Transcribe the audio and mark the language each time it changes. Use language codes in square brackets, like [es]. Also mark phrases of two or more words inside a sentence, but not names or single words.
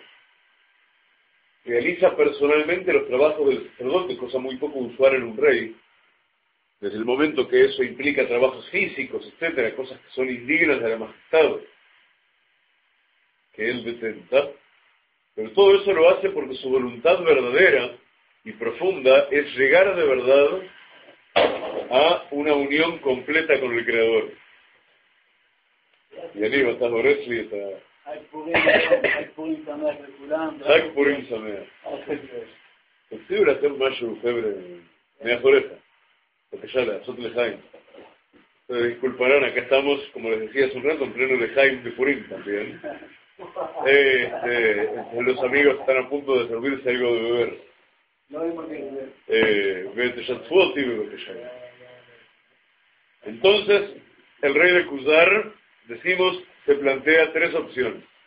[es] Realiza personalmente los trabajos del sacerdote, cosa muy poco usual en un rey, desde el momento que eso implica trabajos físicos, etcétera, cosas que son indignas de la majestad que él detenta, pero todo eso lo hace porque su voluntad verdadera y profunda es llegar de verdad a una unión completa con el Creador. Y Aníbal, estás Boresli, está... [he] חג פורים שמח. תציעו לכם משהו, חבר'ה, מאחוריך. בבקשה, לעשות לחיים. [es] Disculparán, acá estamos, como les decía hace un rato, en pleno Lejaim de Purim también. Los amigos están a punto de servirse algo de beber. Entonces, el rey de Khuzar, decimos, se plantea 3 opciones.